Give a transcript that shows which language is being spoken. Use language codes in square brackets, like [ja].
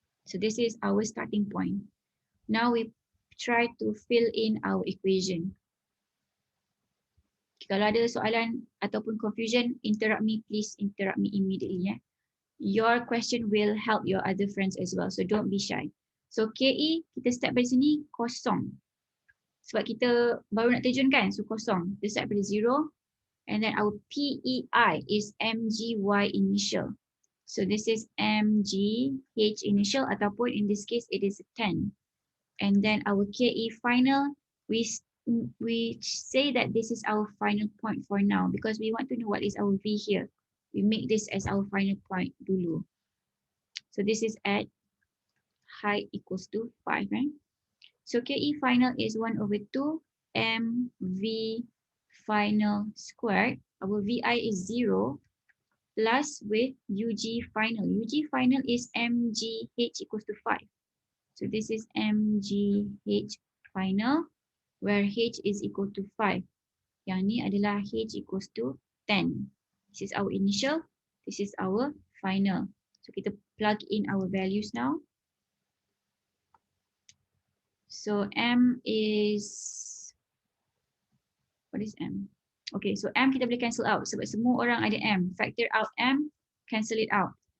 [en] So this is our starting point. Now we try to fill in our equation. [ms] Kalau ada soalan ataupun [en] confusion, interrupt me, please interrupt me immediately. Your question will help your other friends as well. So don't be shy. [ms] So KE, kita start dari sini kosong. Sebab kita baru nak terjun kan, so kosong. Kita start dari 0. [en] And then our PEI is MGY initial. So this is MGH initial ataupun in this case it is 10. And then our KE final, we say that this is our final point for now because we want to know what is our V here. We make this as our final point dulu. So this is at height equals to 5, right? So KE final is 1/2 MV final squared. Our VI is 0 plus with UG final. UG final is MGH equals to 5. So this is MGH final where H is equal to 5. [ms] Yang ni adalah H equals to 10. [en] This is our initial. This is our final. So kita plug in our values now. So M is, what is M? Okay, so M [ms] kita boleh [en] cancel out [ms] sebab semua orang ada [en] M. Factor out M, cancel it out.